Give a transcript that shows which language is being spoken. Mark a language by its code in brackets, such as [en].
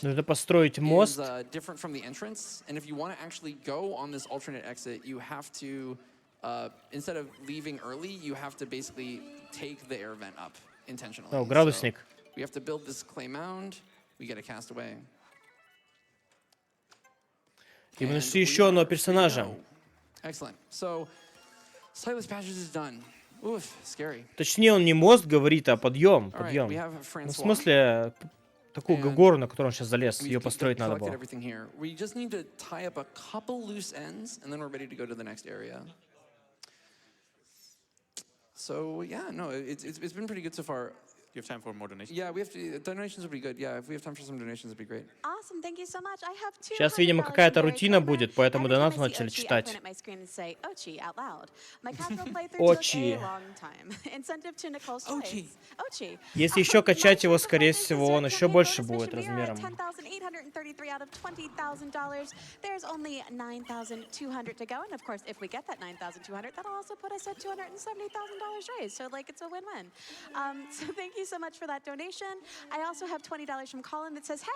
[ru] Нужно построить мост. [en] is different from the entrance. And if you want to actually go on this alternate exit, you have to, instead of leaving early, you have to basically take the air vent up intentionally. [ru] О, градусник. [en] So we have to build this clay mound. We get a castaway. [ru] И мы нашли еще одного персонажа. [en] Excellent. So, Sightless Passage is done. Oof, scary. [ru] Точнее, он не мост говорит, а подъем. Ну, в смысле, такую гору, на которую он сейчас залез, ее построить надо было. [en] We just need to tie up a couple loose ends, and then we're ready to go to the next area. So yeah, no, it's been pretty good so far. Do you have time for more donations? Yeah, donations would be good. Yeah, if we have time for some donations, it'd be great. Awesome, thank you so much. I have [ru] Сейчас, видимо, какая-то рутина будет, поэтому донаты начали читать. Очи. Если еще качать его, скорее всего, он еще больше будет размером. [en] $233 out of $20,000. There's only $9,200 to go. And of course, if we get that $9,200, that'll also put us at $270,000 raised. So like it's a win-win. So thank you so much for that donation. I also have $20 from Colin that says, hey,